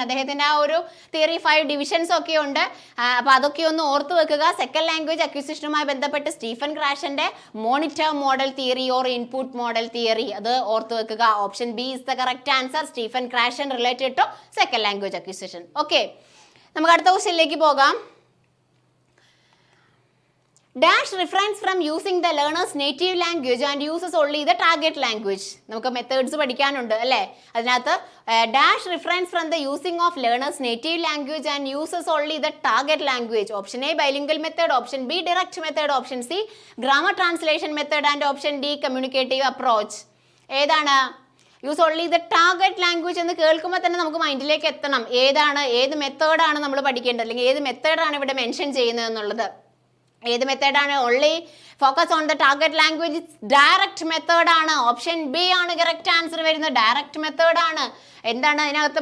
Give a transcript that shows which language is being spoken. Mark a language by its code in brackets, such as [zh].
[ml] അദ്ദേഹത്തിന്റെ ആ ഒരു തിയറി 5 ഡിവിഷൻസ് ഒക്കെ ഉണ്ട്. അപ്പൊ അതൊക്കെ ഒന്ന് ഓർത്ത് വെക്കുക. സെക്കൻഡ് ലാംഗ്വേജ് അക്വിസിഷനുമായി ബന്ധപ്പെട്ട് Stephen ക്രാഷന്റെ monitor model theory or input model theory, അത് ഓർത്ത് വെക്കുക. [en] Option B is the correct answer. Stephen Krashen related to second language acquisition. [ml] Okay, നമുക്ക് അടുത്ത ക്വസ്റ്റ്യനിലേക്ക് പോകാം. [en] Dash refrains from using the learner's native language and uses only the target language. [ml] നമുക്ക് methods പഠിക്കാനുണ്ട് അല്ലേ? അതിനകത്ത് [en] Dash refrains from the using of learner's native language and uses only the target language. Option A bilingual method, option B direct method, option C grammar translation method and option D communicative approach. [ml] ഏതാണ്? Use only the target language എന്ന് കേൾക്കുമ്പോൾ തന്നെ നമുക്ക് മൈൻഡിലേക്ക് എത്തണം ഏതാണ്, ഏത് മെത്തേഡാണ് നമ്മൾ പഠിക്കേണ്ടത്, അല്ലെങ്കിൽ ഏത് മെത്തേഡാണ് ഇവിടെ മെൻഷൻ ചെയ്യുന്നത് എന്നുള്ളത്. ഏത് മെത്തേഡാണ്? [en] Only focus on the target language direct മെത്തേഡാണ്. [ml] ഓപ്ഷൻ ബി ആണ് കറക്റ്റ് ആൻസർ വരുന്നത്. ഡയറക്റ്റ് മെത്തേഡാണ്. എന്താണ് അതിനകത്ത്?